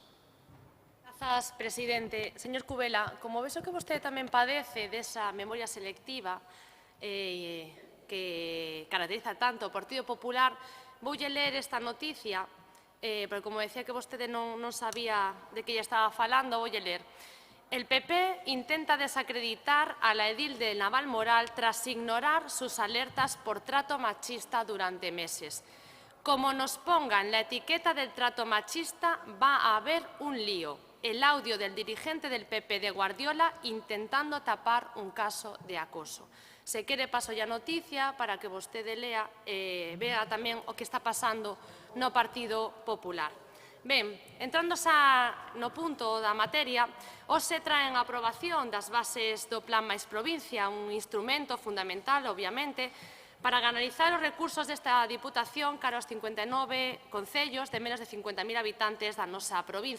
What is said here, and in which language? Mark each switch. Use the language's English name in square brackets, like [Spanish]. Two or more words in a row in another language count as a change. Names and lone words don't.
[Galician] Grazas, presidente. Señor Cubela, como vexo que vostede tamén padece desa memoria selectiva que caracteriza tanto o Partido Popular, voulle ler esta noticia, porque como decía que vostede non sabía de que lle estaba falando, voulle ler. [Spanish] El PP intenta desacreditar a la edil de Navalmoral tras ignorar sus alertas por trato machista durante meses. Como nos pongan la etiqueta del trato machista, va a haber un lío. El audio del dirigente del PP de Guardiola intentando tapar un caso de acoso. [Galician] Se quere paso a noticia para que vostede lea e vea tamén o que está pasando no Partido Popular. Ben, entrando xa no punto da materia, hoxe traen a aprobación das bases do Plan Mais Provincia, un instrumento fundamental, obviamente, para canalizar os recursos desta Diputación cara aos 59 concellos de menos de 50.000 habitantes da nosa provincia.